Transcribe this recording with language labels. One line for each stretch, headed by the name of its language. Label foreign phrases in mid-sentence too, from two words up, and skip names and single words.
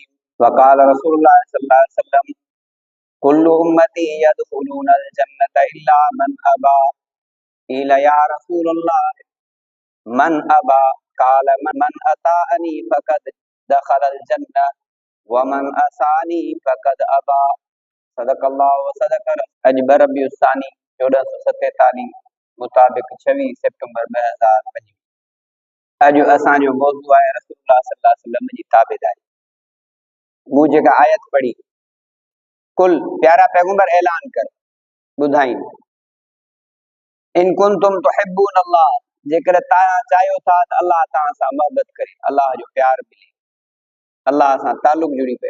Arabic: وقال رسول الله صلى الله عليه وسلم كل أمتي يدخلون الجنة إلا من أبى. قيل يا رسول الله من أبى? قال من أطاعني فقد دخل الجنة ومن عصاني فقد أبى. صدق الله وصدق أجبر ربيع الثاني 1447 مطابق 26 سبتمبر 2025.
Sindhi: अॼु असांजो मौज़ू आहे रसूलुल्लाह
Arabic: صلى الله عليه وسلم
Sindhi: जी ताबेदारी। मूं जेका आयत पढ़ी, कुल प्यारा पैगंबर ऐलान कर ॿुधाईं,
Arabic: إن كنتم تحبون الله,
Sindhi: जेकर तव्हां चाहियो था त अल्लाह तव्हां सां मोहबत करे, अल्लाह जो प्यार मिले, अल्लाह सां ताल्लुक जुड़ी पए।